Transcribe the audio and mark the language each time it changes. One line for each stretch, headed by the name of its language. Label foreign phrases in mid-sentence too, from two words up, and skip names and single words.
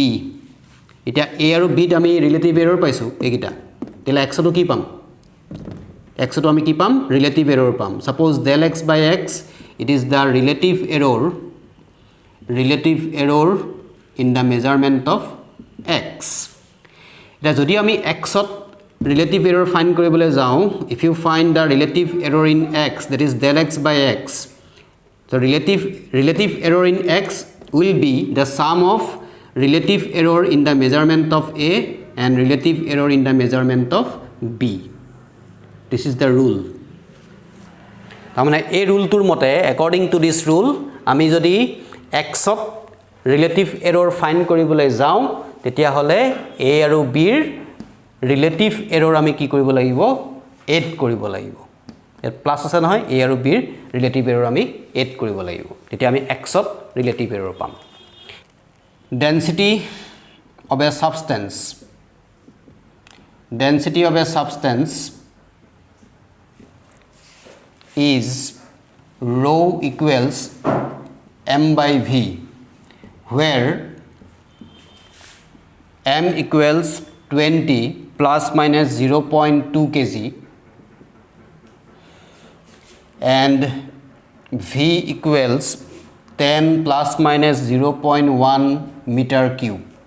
Assamese: এটা A আৰু B ত আমি
English: relative error
Assamese: পাইছো এইকিটা তেলে x টো কি পাম x টো আমি কি পাম
English: relative error
Assamese: পাম সাপোজ
English: del x by x it is the relative error in the measurement of x.
Assamese: এটা যদি আমি x ত
English: relative error find
Assamese: কৰিবলৈ যাও
English: if you find the relative error in x that is del x by x, the relative error in x will be the sum of relative error in the measurement of A and relative error in the measurement of B. This is the rule.
Assamese: তামানে এই রুলটোৰ মতে
English: according to this rule
Assamese: আমি যদি x ত
English: relative error
Assamese: find কৰিবলৈ যাও তেতিয়া হলে A আৰু B ৰ
English: relative error
Assamese: আমি কি কৰিব লাগিব add কৰিব লাগিব এর প্লাস আছে নহয় A আৰু B ৰ
English: relative error
Assamese: আমি add কৰিব লাগিব তেতিয়া আমি x ত
English: relative error
Assamese: পাম
English: density of a substance is rho equals m by v where m equals 20 plus minus 0.2 kg and v equals 10 plus minus 0.1 meter cube.